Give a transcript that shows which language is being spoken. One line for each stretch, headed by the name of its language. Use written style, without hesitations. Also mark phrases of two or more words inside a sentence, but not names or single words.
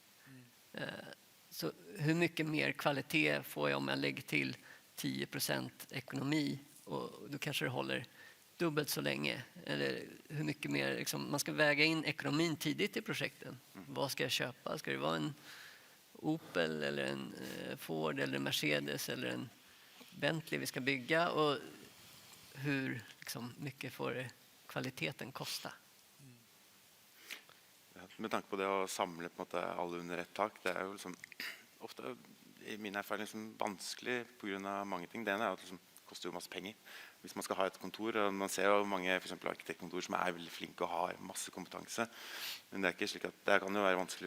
Swedish: Så hur mycket mer kvalitet får jag om jag lägger till 10% ekonomi, och då kanske det håller dubbelt så länge, eller hur mycket mer liksom, man ska väga in ekonomin tidigt i projekten. Vad ska jag köpa? Ska det vara en Opel eller en Ford eller en Mercedes eller en Bentley vi ska bygga, och hur liksom, mycket får kvaliteten kosta?
Norwegian: Med tanke på det å samle på en måte alle under ett tak, det jo liksom ofte i min erfaring liksom vanskelig på grunn av mange ting. Det ene at det liksom koster jo masse penger. Hvis man skal ha et kontor, og man ser jo mange for eksempel arkitektkontor som veldig flinke og har masse kompetanse, men det ikke slik at det kan jo være vanskelig.